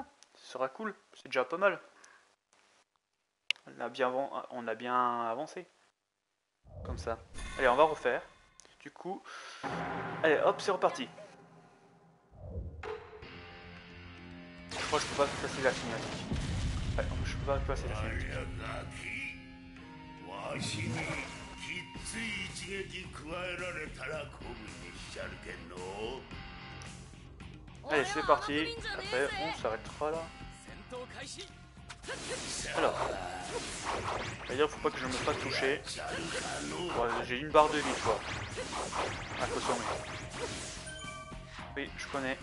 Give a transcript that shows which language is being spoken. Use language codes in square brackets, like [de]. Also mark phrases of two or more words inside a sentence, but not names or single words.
[fr] Ce sera cool. C'est déjà pas mal. On a bien avancé. Comme ça. Allez on va refaire. Du coup. Allez hop c'est reparti. Je crois que je peux pas passer la cinématique. Ouais, je peux pas passer la cinématique. [ja] わしにきっつい一撃加えられたらこぶにしちゃるけんの [fr] Allez, c'est parti. Après, on s'arrêtera là. Alors, d'ailleurs, faut pas que je me fasse toucher. Bon, j'ai une barre de vie, quoi. Ah, faut s'en mettre. Oui, je connais.